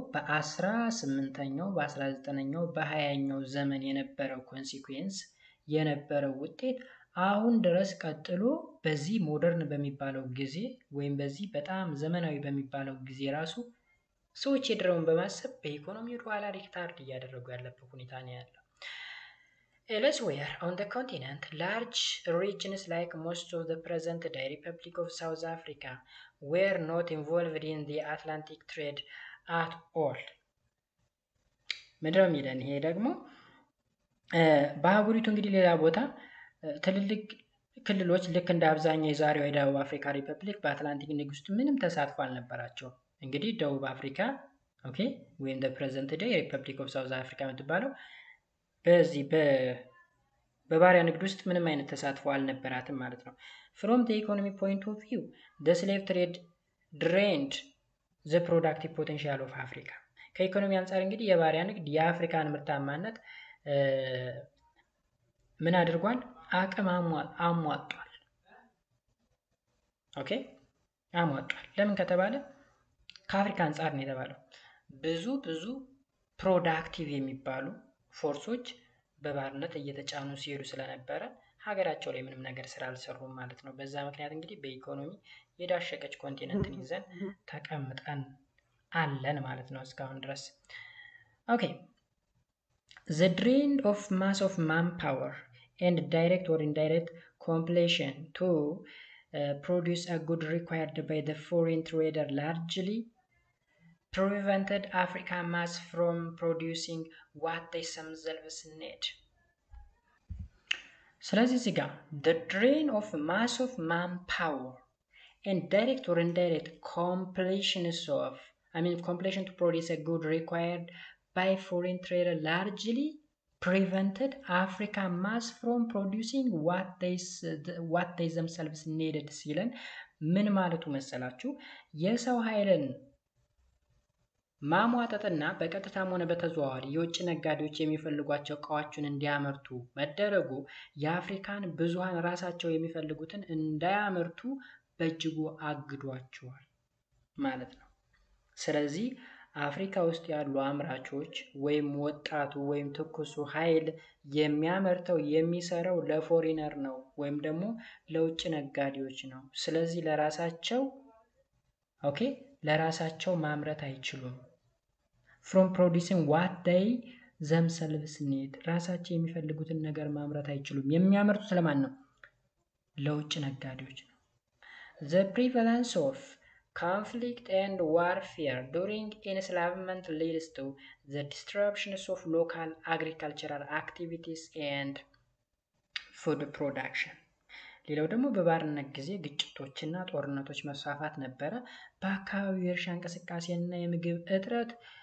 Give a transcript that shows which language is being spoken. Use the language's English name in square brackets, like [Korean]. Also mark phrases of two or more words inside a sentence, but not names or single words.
[Amharic] በ18ኛው በ19ኛው በ20ኛው ዘመን የነበረው ኮንሲኩዌንስ የነበረው ውጤት አሁን ድረስ ቀጥሎ በዚህ ሞደርን በሚባለው ጊዜ ወይም በዚህ በጣም ዘመናዊ በሚባለው ጊዜ ራሱ ሰዎች የድሮውን በማሰብ በኢኮኖሚ ወደ ኋላ ሪታርድ እያደረጉ ያለበት ሁኔታ ነው ያለው። [English] Elsewhere on the continent, large regions like most of the present-day Republic of South Africa were not involved in the Atlantic trade at all. [Amharic] ምንድነው የሚለን ይሄ ደግሞ በአህጉሪቱ እንግዲህ ሌላ ቦታ ትልልቅ ክልሎች ልክ እንደ አብዛኛው የዛሬው የደቡብ አፍሪካ ሪፐብሊክ በአትላንቲክ ንግድ ውስጥ ምንም ተሳትፎ አልነበራቸው። እንግዲህ ደቡብ አፍሪካ ኦኬ ወይም [English] the present day Republic of South Africa [Amharic] የምትባለው በዚህ በባሪያ ንግድ ውስጥ ምንም አይነት ተሳትፎ አልነበራትም ማለት ነው። [English] from the economic point of view the slave trade drained the productive potential of Africa [Amharic] ከኢኮኖሚ አንፃር እንግዲህ የባሪያ ንግድ የአፍሪካን ምርታማነት ምን አድርጓል? አቅም አሟጧል። ኦኬ አሟጧል። ለምን ከተባለ ከአፍሪካ አንፃር ነው የተባለው። ብዙ ፕሮዳክቲቭ የሚባሉ ፎርሶች በባርነት እየተጫኑ ሲሄዱ ስለነበረ ሀገራቸው ላይ ምንም ነገር ስላልሰሩም ማለት ነው። በዛ ምክንያት እንግዲህ በኢኮኖሚ የዳሸቀች ኮንቲነንትን ይዘን ተቀምጠን አለን ማለት ነው እስካሁን ድረስ። [English] ኦኬ the drain of mass of manpower and direct or indirect compulsion to produce a good required by the foreign trader largely prevented African mass from producing what they themselves need. [Amharic] ስለዚህ እዚህ ጋር [English] the drain of mass of manpower and direct or indirect compulsion to produce a good required by foreign trader largely prevented African mass from producing what they themselves needed [Amharic] ሲለን ምን ማለቱ መሰላችሁ? የሰው ኃይልን ማሟጠጥና በቀጥታም ሆነ በተዘዋዋሪ የውጭ ነጋዴዎች የሚፈልጓቸው እቃዎችን እንዲያመርቱ መደረጉ የአፍሪካን ብዙሃን ራሳቸው የሚፈልጉትን እንዳያመርቱ በእጅጉ አግዷቸዋል ማለት ነው። ስለዚህ አፍሪካ ውስጥ ያሉ አምራቾች ወይም ወጣቱ ወይም ትኩሱ ኃይል የሚያመርተው የሚሰራው ለፎሪነር ነው ወይም ደግሞ ለውጭ ነጋዴዎች ነው። ስለዚህ ለራሳቸው ማምረት አይችሉም። [English] from producing what they themselves need [Amharic] ራሳቸው የሚፈልጉትን ነገር ማምረት አይችሉም። የሚያመርቱ ስለማን ነው? ለውጭ ነጋዴዎች ነው። [English] the prevalence of conflict and warfare during enslavement leads to the disruptions of local agricultural activities and food production [Amharic] ሌላው ደግሞ በባርነት ጊዜ ግጭቶችና ጦርነቶች መስፋፋት ነበረ። በአካባቢው የእርሻ እንቅስቃሴና የምግብ እጥረት